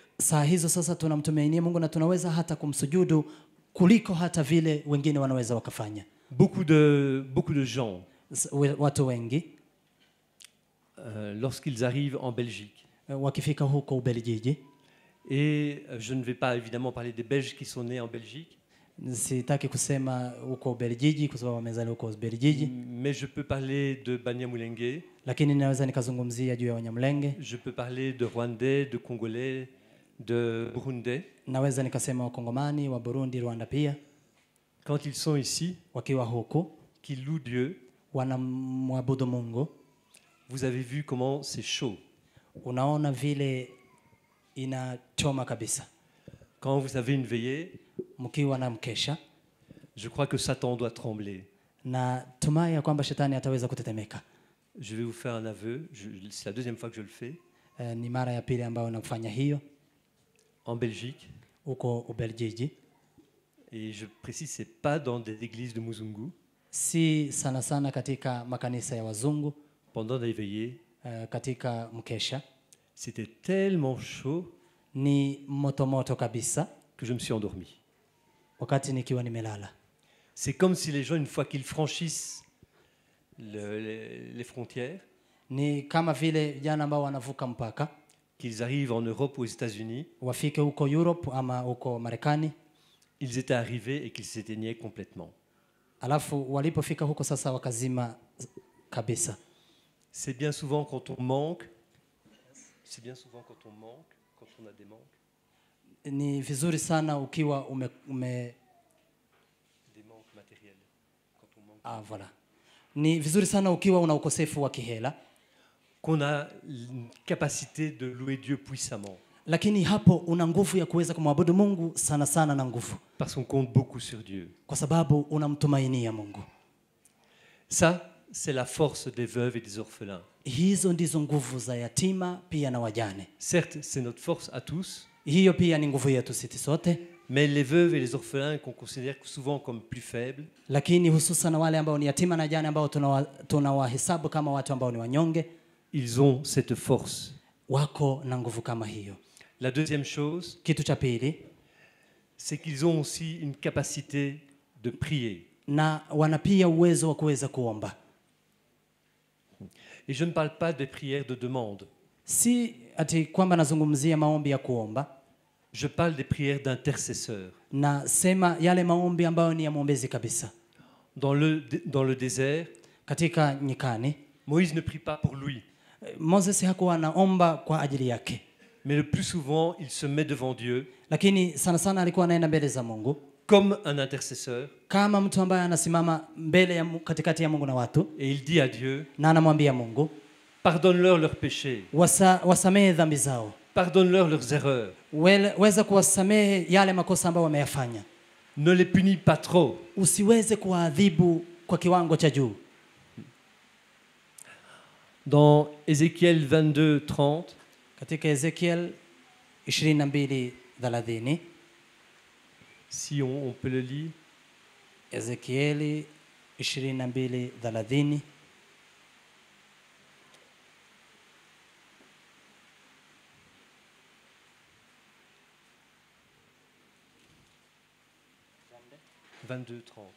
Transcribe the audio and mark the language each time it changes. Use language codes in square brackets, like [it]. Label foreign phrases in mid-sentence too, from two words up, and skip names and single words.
[sw] Saa hizo sasa tunamtumainia Mungu na tunaweza hata kumsujudu kuliko hata vile wengine wanaweza wakafanya. [fr] Beaucoup de gens, [sw] Watu wengi [fr] lorsqu'ils arrivent en Belgique, [sw] wakifika huko Ubelgiji, [fr] et je ne vais pas évidemment parler des Belges qui sont nés en Belgique, [sw] sitaki kusema huko Ubelgiji kwa sababu wamezaliwa huko Ubelgiji, [fr] mais je peux parler de Banyamulenge, [sw] lakini naweza nikazungumzia juu ya Wanyamulenge, [fr] je peux parler de Rwandais, de Congolais, de Burundais. [sw] naweza nikasema Wakongomani, wa Burundi, Rwanda pia. [fr] Quand ils sont ici, [sw] Wakiwa huko [fr] qu'ils louent Dieu, [sw] wanamwabudu Mungu, [fr] vous avez vu comment c'est chaud. [sw] unaona vile inachoma kabisa. [fr] Quand vous avez une veillée, [sw] Mkiwa na mkesha, [fr] je crois que Satan doit trembler. [sw] na tumai ya kwamba shetani ataweza kutetemeka. [fr] Je vais vous faire un aveu, c'est la deuxième fois que je le fais. [sw] Ni mara ya pili ambayo nafanya hiyo [fr] En Belgique, [sw] huko Ubelgiji, [fr] et je précise, c'est pas dans des églises de Muzungu, [sw] si sana sana katika makanisa ya wazungu, [fr] pendant les veillées, [sw] katika mkesha. [fr] c'était tellement chaud [sw] Ni moto kabisa [fr] que je me suis endormi. [sw] wakati nikiwa nimelala. [fr] C'est comme si les gens, une fois qu'ils franchissent les frontières, [sw] Ni kama vile vijana ambao wanavuka mpaka [fr] qu'ils arrivent en Europe ou aux États-Unis, [sw] wafike huko Europe ama huko Marekani, [fr] ils étaient arrivés et qu'ils s'éteignaient complètement. [sw] alafu walipofika huko sasa wakazima kabisa. [fr] C'est bien souvent quand on manque, quand on a des manques, [sw] Ni vizuri sana ukiwa [fr] des manques matériels. Quand on manque, voilà. [sw] Ni vizuri sana ukiwa una ukosefu wa kihela, [fr] qu'on a une capacité de louer Dieu puissamment, [sw] lakini hapo una nguvu ya kuweza kumwabudu Mungu sana sana na nguvu, [fr] parce qu'on compte beaucoup sur Dieu. [sw] kwa sababu unamtumainia Mungu. [fr] Ça, c'est la force des veuves et des orphelins. [sw] Hizo ndizo nguvu za yatima pia na wajane. [fr] Certes, c'est notre force à tous, [sw] Hiyo pia ni nguvu yetu sisi sote, [fr] mais les veuves et les orphelins qu'on considère souvent comme plus faibles, [sw] lakini hususan wale ambao ni yatima na jane ambao tunawahesabu kama watu ambao ni wanyonge, [fr] ils ont cette force. [sw] wako na nguvu kama hiyo. [fr] La deuxième chose, [sw] Kitu cha pili, [fr] c'est qu'ils ont aussi une capacité de prier. [sw] na wana pia uwezo wa kuweza kuomba. [fr] Et je ne parle pas des prières de demande, [sw] Si ati kwamba nazungumzia maombi ya kuomba, [fr] je parle des prières d'intercesseurs. [sw] na sema yale maombi ambayo ni ya mwombezi kabisa. [fr] Dans le désert, [sw] Katika nyikani, [fr] Moïse ne prie pas pour lui, [sw] Moses hakuwa anaomba kwa ajili yake, [fr] mais le plus souvent, il se met devant Dieu [sw] lakini sana sana alikuwa anaenda mbele za Mungu [fr] comme un intercesseur [sw] kama mtu ambaye anasimama mbele ya katikati ya Mungu na watu, [fr] et il dit à Dieu, [sw] na anamwambia Mungu, [fr] pardonne-leur leurs péchés, [sw] wasamehe dhambi zao, [fr] pardonne-leur leurs erreurs, [sw] weza kuwasamehe yale makosa ambayo wameyafanya, [fr] ne les punis pas trop. [sw] usiweze kuwaadhibu kwa kiwango cha juu. [fr] Dans Ézéchiel 22:30, [sw] Katika Ezekiel 22:30, [fr] si on peut le lire, [sw] Ezekieli 22:30, « 22:30.